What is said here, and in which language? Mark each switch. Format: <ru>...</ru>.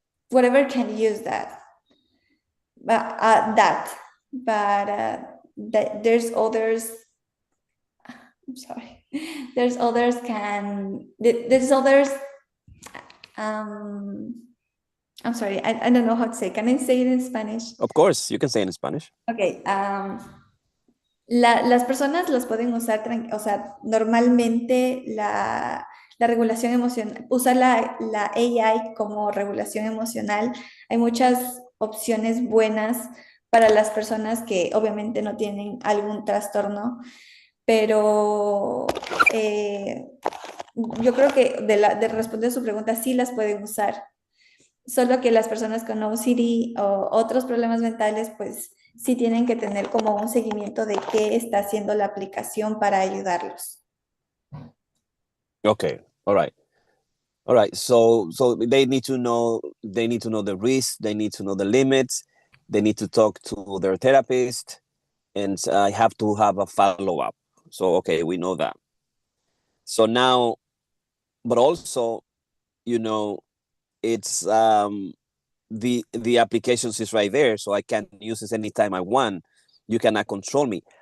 <en>Whatever can use that, but there's others. I'm sorry. There's others can. There's others. I'm sorry. I don't know how to say. Can I say it in Spanish? Of course, you can say it in Spanish. Okay.</en> <es>Las personas los pueden usar, o sea, normalmente la regulación emocional, usar la AI como regulación emocional. Hay muchas opciones buenas para las personas que obviamente no tienen algún trastorno, pero yo creo que de responder a su pregunta, sí las pueden usar. Solo que las personas con OCD o otros problemas mentales, pues sí tienen que tener como un seguimiento de qué está haciendo la aplicación para ayudarlos.</es> <en>Okay. All right. All right. So they need to know the risks, they need to know the limits, they need to talk to their therapist, and I have to have a follow-up. So okay, we know that. So now, but also, it's the applications is right there, so I can use this anytime I want. You cannot control me.</en>